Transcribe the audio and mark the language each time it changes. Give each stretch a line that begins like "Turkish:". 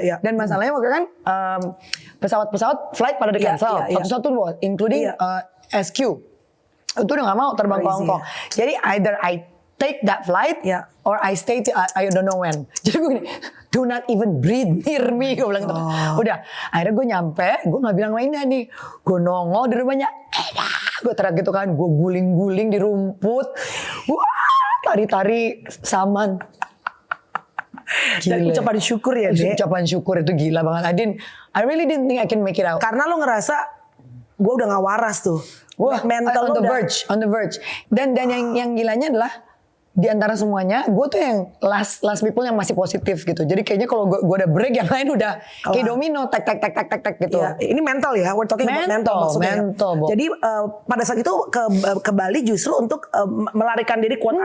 Indonesian: Dan masalahnya waktu kan pesawat flight pada di cancel. Satu-satu, including SQ. Itu udah gak mau terbang ke Hong Kong. Jadi
English: either I take that flight or I stay till I don't know when.
Indonesian: Jadi gue gini,
English: do not even breathe near me.
Indonesian: Gue bilang gitu. Udah, akhirnya gue nyampe, gue gak bilang sama Indah nih. Gue nongol di rumahnya, gue teriak gitu kan, gue guling-guling di rumput. Wah, tari-tari saman. Dan ucapan syukur ya, Dek. Ucapan syukur itu gila banget.
English: I really didn't think I can make it out.
Indonesian: Karena lo ngerasa gue udah gak waras tuh. Wah, mental
English: on the verge.
Indonesian: Dan yang gilanya adalah di antara semuanya, gue tuh yang
English: last people
Indonesian: yang masih positif gitu. Jadi kayaknya kalau gue udah break, yang lain udah kayak domino, tek gitu. Ya, ini mental ya,
English: we're talking about mental
Indonesian: maksudnya. Mental, Bo. Jadi pada saat itu ke Bali justru untuk melarikan diri